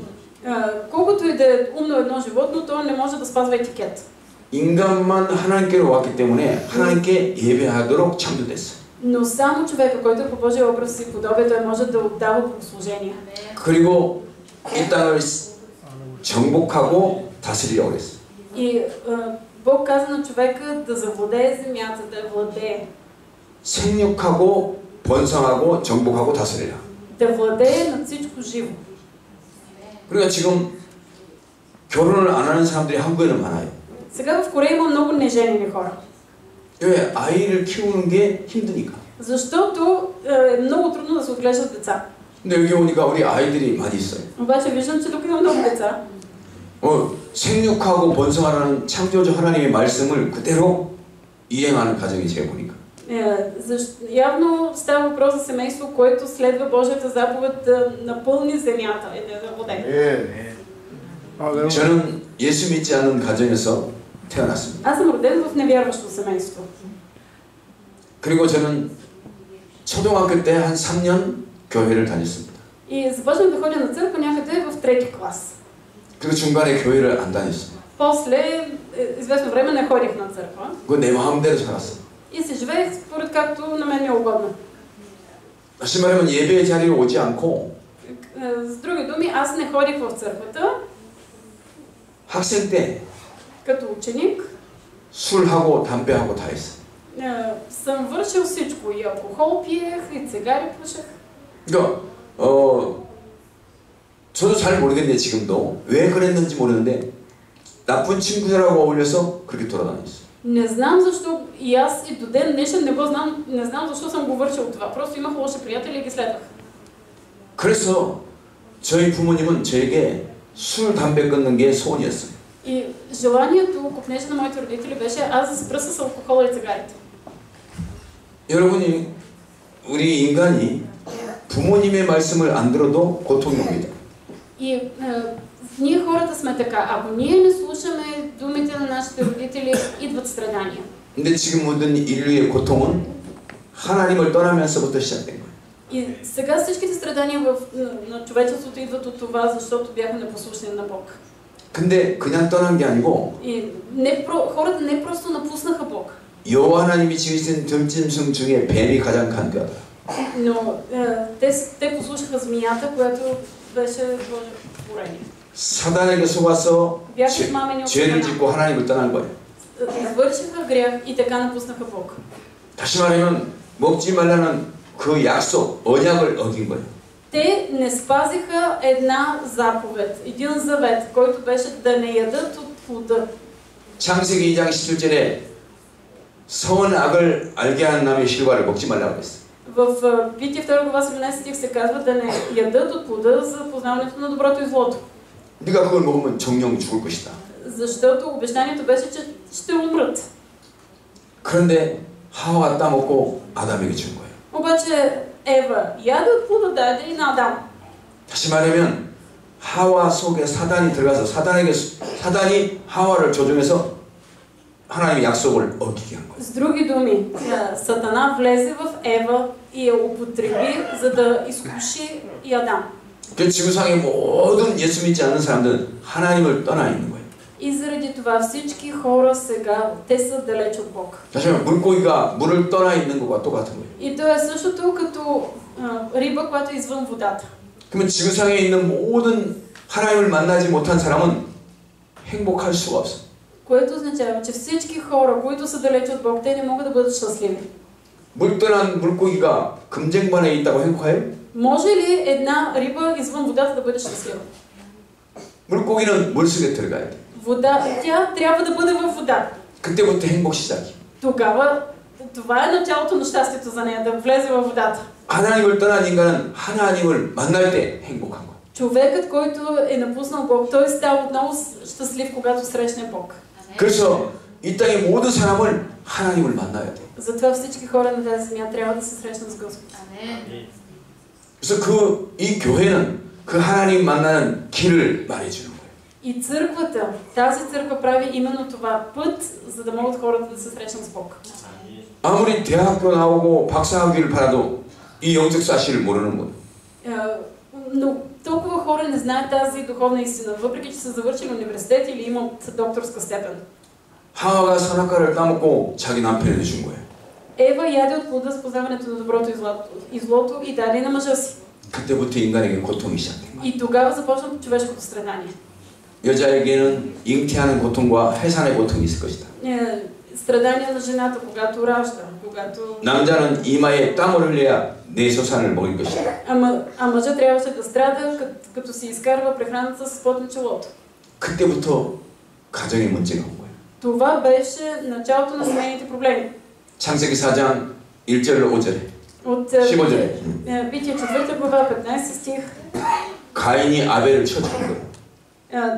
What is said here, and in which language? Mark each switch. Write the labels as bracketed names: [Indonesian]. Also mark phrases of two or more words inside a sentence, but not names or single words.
[Bulgarian] Колкото и да е умно едно животно, то не може да спазва етикет. [Korean] 인간만 하나님께로 왔기 때문에 하나님께 예배하도록 창조됐어요. [Bulgarian] Но само човека, който е по Божия образ и подобие, той може да отдава богослужение. [Korean] 그리고 이 땅을 정복하고 다스리려고 했어요. [Bulgarian] И Бог каза на човека да завладее земята, да я владее. [Korean] 생육하고 번성하고 정복하고 다스리라. [Bulgarian] Да владее над всичко живо. [Korean] 그러니까 지금 결혼을 안 하는 사람들이 한국에는 많아요. [Bulgarian] Сега в Корея има много неженени хора. [Korean] 왜? 아이를 키우는 게 힘드니까. [Bulgarian] Защото е много трудно да се отглеждат деца. [Korean] 근데 여기 오니까 우리 아이들이 많이 있어요. [Bulgarian] Обаче виждам, че тук има много деца. [Korean] 생육하고 번성하라는 창조주 하나님의 말씀을 그대로 이행하는 가정이 제가 보니까. [Bulgarian] Явно става въпрос за семейство, което следва Божията заповед да напълни земята и да я воде. [Korean] 저는 예수 믿지 않는 가정에서 태어났습니다. [Bulgarian] Аз съм роден в невярващо семейство. [Korean] 그리고 저는 초등학교 때 한 3년 교회를 다녔습니다. [Bulgarian] И започнах да ходя на църква някъде в трети клас. [Korean] 그리고 중간에 교회를 안 다녔어요. [Bulgarian] После известно време не ходих на църква. [Korean] 그거 내 마음대로 살았어요. [Bulgarian] И се живеех според както на мен ми е угодно. [Korean] 다시 말하면 예배 자리에 오지 않고 [Bulgarian] С други думи, аз не ходих в църквата. [Korean] 학생 때 [Bulgarian] Като ученик [Korean] 술하고 담배하고 다 했어요. [Bulgarian] съм вършил всичко. И алкохол пиех, и цигари пушех. [Korean] 그러니까 저도 잘 모르겠는데 지금도 왜 그랬는지 모르는데 나쁜 친구들하고 어울려서 그렇게 돌아다녔어요. [Bulgarian] Не знам защо и аз и до ден днешен не знам защо съм го вършил това. Просто имах лоши приятели и ги следвах. [Korean] 그래서 저희 부모님은 저에게 술, 담배 끊는 게 소원이었어요. [Bulgarian] И желанието, копнежа на моите родители беше аз да спра с алкохола и цигарите. [Korean] 여러분이 우리 인간이 부모님의 말씀을 안 들어도 고통이 옵니다. [Bulgarian] И ние хората сме така. Ако ние не слушаме думите на нашите родители, идват страдания. [Korean] 근데 지금 모든 인류의 고통은 하나님을 떠나면서부터 시작된 거예요. [Bulgarian] И сега всичките страдания на човечеството идват от това, защото бяха непослушни на Бог. [Korean] 근데 그냥 떠난 게 아니고 [Bulgarian] И хората не просто напуснаха Бог. [Korean] 여호와 하나님이 지으신 들짐승 중에 뱀이 가장 간교하다. [Bulgarian] Но те послушаха змията, която беше Божие творение. [Korean] 사단에게 속아서 [Bulgarian] Бяха измамени от [Korean] 죄를 [Bulgarian] Сатана. [Korean] 짓고 하나님을 떠난 거예요. [Bulgarian] Извършиха грях и така напуснаха Бог. [Korean] 다시 말하면 먹지 말라는 그 약속, 언약을 어긴 거예요. [Bulgarian] Те не спазиха една заповед, един завет, който беше да не ядат от плода. [Korean] 창세기 2장 17절에 선악을 알게 하는 나무의 실과를 먹지 말라고 했어요. [Bulgarian] В Битие 2 глава 17 стих се казва да не ядат от плода за познаването на доброто и злото. [Korean] 네가 그걸 먹으면 정령 죽을 것이다. [Bulgarian] Защото обещанието беше, че ще умрат. [Korean] 그런데 하와가 따먹고 아담에게 준 거예요. [Bulgarian] Обаче Ева яде от плода, даде и на Адам. [Korean] 다시 말하면 하와 속에 사단이 들어가서 사단이 하와를 조종해서 하나님의 약속을 어기게 한 거예요. [Bulgarian] С други думи, Сатана влезе в Ева и я употреби, за да изкуши и Адам. [Korean] 그 지구상의 모든 예수 믿지 않는 사람들은 하나님을 떠나 있는 거예요. [Bulgarian] И заради това всички хора сега, те са далеч от Бог. [Korean] 다시 말하면 물고기가 물을 떠나 있는 것과 똑같은 거예요. [Bulgarian] И то е същото като риба, която е извън водата. [Korean] 그러면 지구상에 있는 모든 하나님을 만나지 못한 사람은 행복할 수가 없어. [Bulgarian] Което означава, че всички хора, които са далеч от Бог, те не могат да бъдат щастливи. [Korean] 물 떠난 물고기가 금쟁반에 있다고 행복해요? [Bulgarian] Може ли една риба извън водата да бъде щастлива? [Korean] 물고기는 물속에 들어가야 돼. [Bulgarian] Тя трябва да бъде във вода. [Korean] 그때부터 행복 시작이. [Bulgarian] Тогава това е началото на щастието за нея, да влезе във водата. [Korean] 하나님을 떠난 인간은 하나님을 만날 때 행복한 거야. [Bulgarian] Човекът, който е напуснал Бог, той става отново щастлив, когато срещне Бог. [Korean] 그래서 이 땅의 모든 사람을 하나님을 만나야 돼. [Bulgarian] Затова всички хора на тази земя трябва да се срещнат с Господ. [Korean] 그래서 이 교회는 그 하나님 만나는 길을 말해주는 거예요. [Bulgarian] И църквата, тази църква прави именно това път, за да могат хората да се срещнат с Бог. [Korean] 아무리 대학교 나오고 박사학위를 받아도 이 영적 사실을 모르는 거예요. [Bulgarian] Но толкова хора не знаят тази духовна истина, въпреки че са завършили университет или имат докторска степен. [Korean] 하와가 선악과를 따먹고 자기 남편에게 준 거예요. [Bulgarian] Ева яде от плода с познаването на доброто и злото и даде на мъжа си. [Korean] 그때부터 인간에게 고통이 시작된 거예요. [Bulgarian] И тогава започна човешкото страдание. [Korean] 여자에게는 잉태하는 고통과 해산의 고통이 있을 것이다. [Bulgarian] Страдание на жената, когато ражда, когато... [Korean] 남자는 이마에 땀을 흘려야 내소산을 먹을 것이다. [Bulgarian] А мъжът трябваше да страда, като си изкарва прехраната с пот на челото. [Korean] 그때부터 가정의 문제가 온 거예요. [Bulgarian] Това беше началото на семейните проблеми. [Korean] 창세기 4장 1절로 5절에 [Bulgarian] От [Korean] 15절에 [Bulgarian] Битие 4 глава, 15 стих. [Korean] 가인이 아벨을 쳐 죽인 거예요.